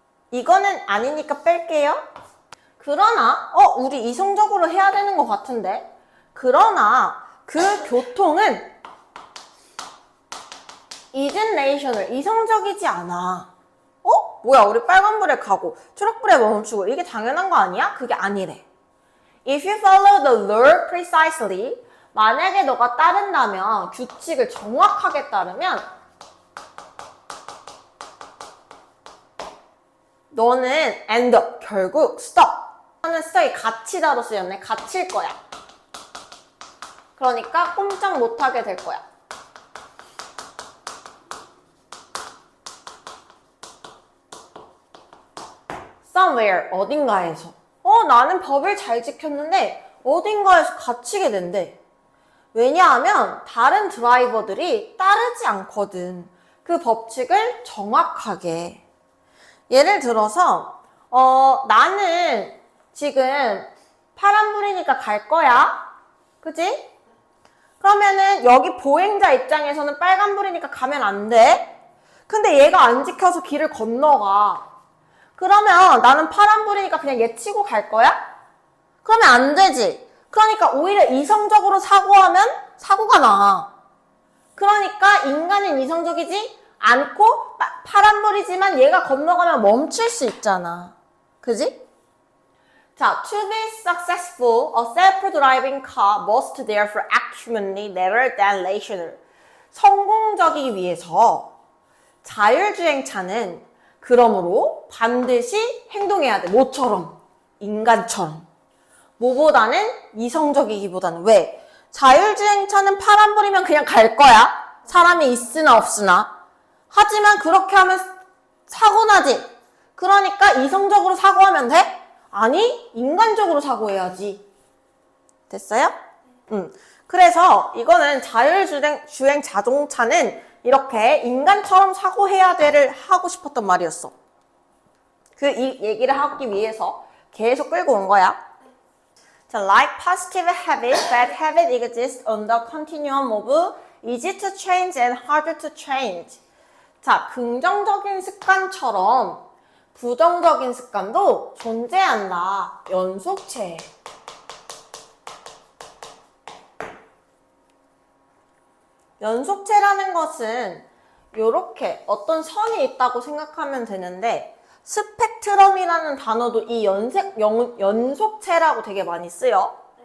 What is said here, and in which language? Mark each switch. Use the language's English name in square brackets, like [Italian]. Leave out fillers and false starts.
[Korean] 이거는 아니니까 뺄게요. 그러나 우리 이성적으로 해야 되는 것 같은데. 그러나 그 교통은 [English] isn't rational, [Korean] 이성적이지 않아. 뭐야, 우리 빨간불에 가고 초록불에 멈추고 이게 당연한 거 아니야? 그게 아니래. [English] If you follow the law precisely, [Korean] 만약에 너가 따른다면, 규칙을 정확하게 따르면 너는 [English] end up, [Korean] 결국 [English] stop. [Korean] 하는 stop이 갇히다로 쓰였네. 갇힐 거야. 그러니까 꼼짝 못하게 될 거야. somewhere, 어딘가에서. 나는 법을 잘 지켰는데 어딘가에서 갇히게 된대. 왜냐하면 다른 드라이버들이 따르지 않거든. 그 법칙을 정확하게. 예를 들어서 나는 지금 파란불이니까 갈 거야. 그치? 그러면은 여기 보행자 입장에서는 빨간불이니까 가면 안 돼. 근데 얘가 안 지켜서 길을 건너가. 그러면 나는 파란불이니까 그냥 얘 치고 갈 거야? 그러면 안 되지. 그러니까 오히려 이성적으로 사고하면 사고가 나. 그러니까 인간은 이성적이지 않고 파란불이지만 얘가 건너가면 멈출 수 있잖아. 그지? [English] 자, to be successful, a self-driving car must therefore act humanly rather than rational. [Korean] 성공적이기 위해서 자율주행차는 그러므로 반드시 행동해야 돼. 뭐처럼? 인간처럼. 뭐보다는 이성적이기보다는. 왜? 자율주행차는 파란불이면 그냥 갈 거야. 사람이 있으나 없으나. 하지만 그렇게 하면 사고 나지. 그러니까 이성적으로 사고하면 돼? 아니, 인간적으로 사고해야지. 됐어요? 그래서 이거는 자율주행 자동차는 이렇게 인간처럼 사고해야 돼를 하고 싶었던 말이었어. 이 얘기를 하기 위해서 계속 끌고 온 거야. [English] 자, like positive habits, bad habits exist on the continuum of easy to change and harder to change. [Korean] 자, 긍정적인 습관처럼 부정적인 습관도 존재한다. 연속체. 연속체라는 것은 이렇게 어떤 선이 있다고 생각하면 되는데 스펙트럼이라는 단어도 이 연속체라고 되게 많이 쓰여.